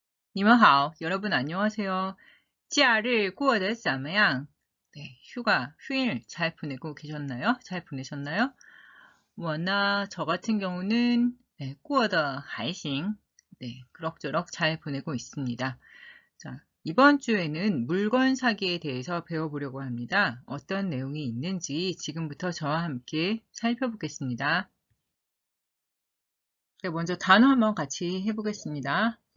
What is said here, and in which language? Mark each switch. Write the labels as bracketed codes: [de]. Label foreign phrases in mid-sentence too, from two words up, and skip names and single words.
[zh] 你们好, [ko] 여러분 안녕하세요. [zh] 假日过得怎么样? [ko] 네, 휴일 잘 보내고 계셨나요? 잘 보내셨나요? 뭐나 저 같은 경우는 네, [zh] 过得还行. [ko] 네, 그럭저럭 잘 보내고 있습니다. 자, 이번 주에는 물건 사기에 대해서 배워보려고 합니다. 어떤 내용이 있는지 지금부터 저와 함께 살펴보겠습니다. 네, 먼저 단어 한번 같이 해보겠습니다.